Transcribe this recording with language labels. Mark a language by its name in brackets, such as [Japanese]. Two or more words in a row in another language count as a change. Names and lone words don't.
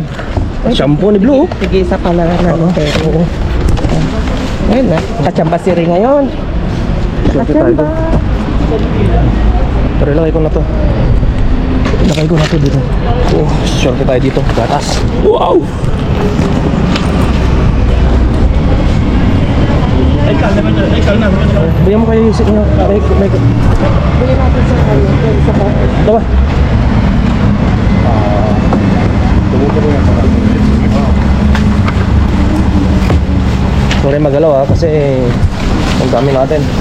[Filipino] Shampoo ni Blue. Sige, isa pala na pero. Ayun na. Kachamba si Ray ngayon. Kachamba. Pero ilagay ko na to. Dito. Oh, sure tayo dito. Gatas. Wow! [Spanish] Hay calma. [Filipino] Bigyan mo kayo yung isip niyo. May... Bigyan natin sa kanya. Sa kanya. Ito ba? Sorry magalaw kasi ang dami natin.